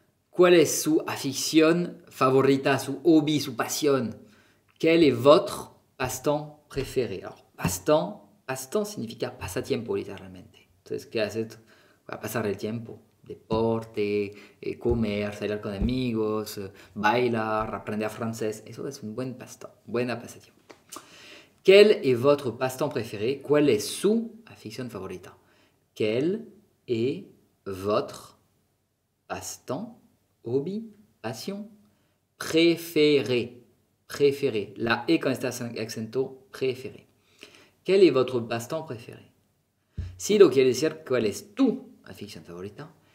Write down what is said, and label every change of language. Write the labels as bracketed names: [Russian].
[Spanish] ¿Cuál es su afición favorita, su hobby, su pasión? [French] Quel est votre passe-temps préféré? [Spanish] Alors, passe-temps significa pasatiempo, literalmente. Entonces, ¿qué haces para pasar el tiempo? Deporte, comer, salir con amigos, bailar, aprender francés. Eso es un buen passe-temps, buena pasatiempo. [French] Quel est votre passe-temps préféré? [Spanish] ¿Cuál es su afición favorita? [French] Quel est votre passe-temps, hobby, passion, préféré? Préféré. La E quand [Spanish] está acento, [French] préféré. Quel est votre passe-temps préféré? [Spanish] Si lo quiere decir, ¿cuál es tu afición favorita?